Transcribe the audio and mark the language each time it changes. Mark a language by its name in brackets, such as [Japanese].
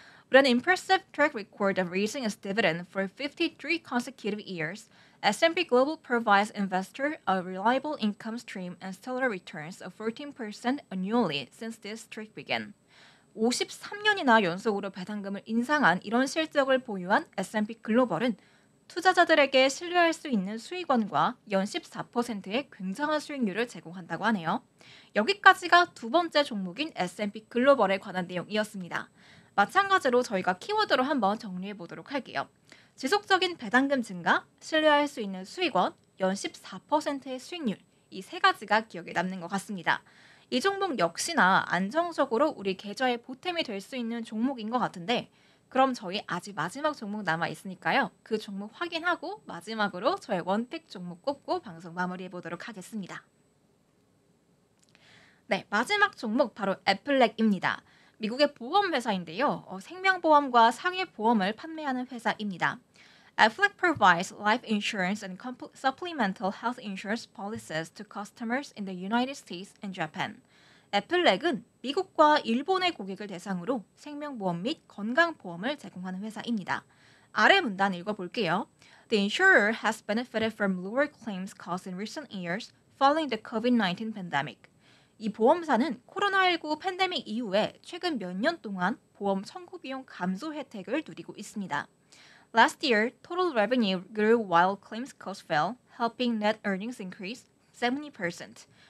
[English] With an impressive track record of raising its dividend for 53 consecutive years, S&P Global provides investors a reliable income stream and stellar returns of 14% annually since this streak began. [Korean] 53년이나 연속으로 배당금을 인상한 이런 실적을 보유한 S&P 글로벌은 투자자들에게 신뢰할 수 있는 수익원과 연 14%의 굉장한 수익률을 제공한다고 하네요. 여기까지가 두 번째 종목인 S&P 글로벌에 관한 내용이었습니다. 마찬가지로 저희가 키워드로 한번 정리해 보도록 할게요. 지속적인 배당금 증가, 신뢰할 수 있는 수익원, 연 14%의 수익률, 이 세 가지가 기억에 남는 것 같습니다. 이 종목 역시나 안정적으로 우리 계좌에 보탬이 될 수 있는 종목인 것 같은데 그럼 저희 아직 마지막 종목 남아 있으니까요. 그 종목 확인하고 마지막으로 저의 원픽 종목 꼽고 방송 마무리해 보도록 하겠습니다. 네, 마지막 종목 바로 애플렉입니다. 미국의 보험회사인데요. 생명보험과 상해보험을 판매하는 회사입니다. [English] Aflac provides life insurance and supplemental health insurance policies to customers in the United States and Japan. [Korean] 애플렉은 미국과 일본의 고객을 대상으로 생명보험 및 건강보험을 제공하는 회사입니다. 아래 문단 읽어볼게요. [English] The insurer has benefited from lower claims costs in recent years following the COVID-19 pandemic. [Korean] 이 보험사는 코로나19 팬데믹 이후에 최근 몇 년 동안 보험 청구 비용 감소 혜택을 누리고 있습니다. [English] Last year, total revenue grew while claims costs fell, helping net earnings increase 17%.